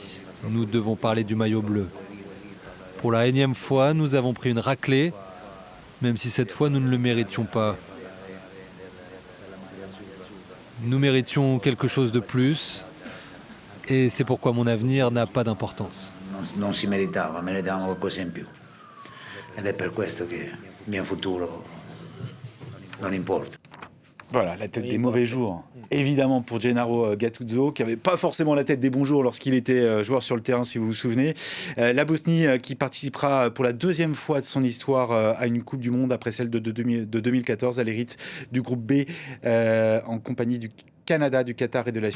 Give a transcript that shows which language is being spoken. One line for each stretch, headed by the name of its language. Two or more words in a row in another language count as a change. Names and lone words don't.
French: Nous devons parler du maillot bleu. Pour la énième fois, nous avons pris une raclée, même si cette fois, nous ne le méritions pas. Nous méritions quelque chose de plus, et c'est pourquoi mon avenir n'a pas d'importance.
Italian: Non si meritavamo qualcosa in più. Ed è per questo che mio futuro non importa.
French: Voilà, la tête des mauvais jours. Évidemment pour Gennaro Gattuso, qui n'avait pas forcément la tête des bons jours lorsqu'il était joueur sur le terrain, si vous vous souvenez. La Bosnie qui participera pour la deuxième fois de son histoire à une Coupe du Monde après celle de 2014 à l'hérite du groupe B en compagnie du Canada, du Qatar et de la Suisse.